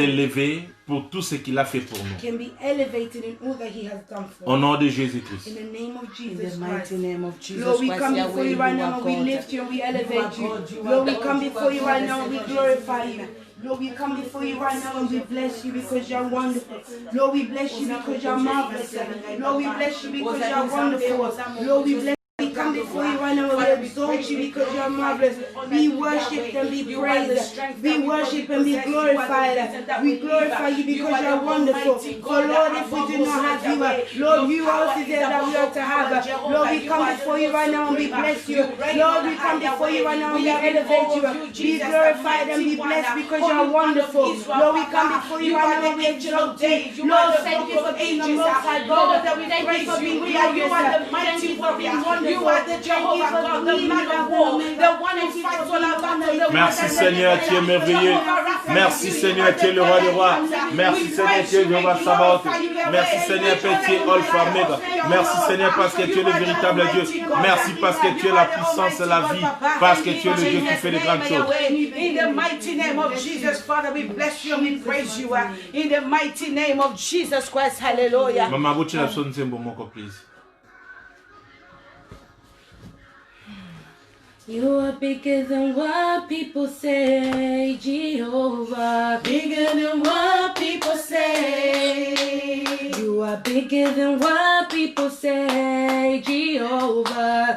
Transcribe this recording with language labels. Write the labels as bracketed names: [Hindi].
[French] élevé pour tout ce qu'il a fait pour nous. [English] can be elevated in all that He has done for [French] Au [English] us. [French] nom de Jésus-Christ. [English] In the name of In Jesus the Christ. mighty name of Jesus Lord, we Christ, come Yahweh, before you right now and we God. lift you and we elevate you. God, you are Lord, we God, come you before are you God, right now and we [French] Seigneur [English] glorify [French] Jésus. [English] you. Lord, we come before you right now and we bless you because you're wonderful. Lord, we bless you because you're marvelous. Lord, we bless you because you're wonderful. Lord, we bless we come before you right now and we exalt you because you are marvelous. Be worshipped and be praised. Be worshipped and be glorified. We glorify you because you are wonderful. For Lord, if we do not have you, Lord, you else is there that we ought to have. Lord, we come before you right now and we bless you. Lord, we come before you right now and we elevate you. Be glorified and be blessed because you are wonderful. Lord, we come before you right now and we exalt you. Lord, thank you for being the most high God. Thank you for being glorious. You are the mighty warrior. You are the Jehovah God, the man of war, the one who fights all our battles. [French] Merci Seigneur, tu es merveilleux. Merci Seigneur, tu es le roi des rois. Merci Seigneur, tu es Jéhovah Sabaoth. Merci Seigneur, Père, tu es Alpha Omega. Merci Seigneur parce que tu es le véritable Dieu. Merci parce que tu es la puissance et la vie. Parce que tu es le Dieu qui fait de grandes choses. [English] In the mighty name of Jesus, Father, we bless you and we praise you. In the mighty name of Jesus Christ, hallelujah. [French] Mama, vous la sonne c'est bon, please. [English] You are bigger than what people say, Jehovah. Bigger than what people say. You are bigger than what people say, Jehovah.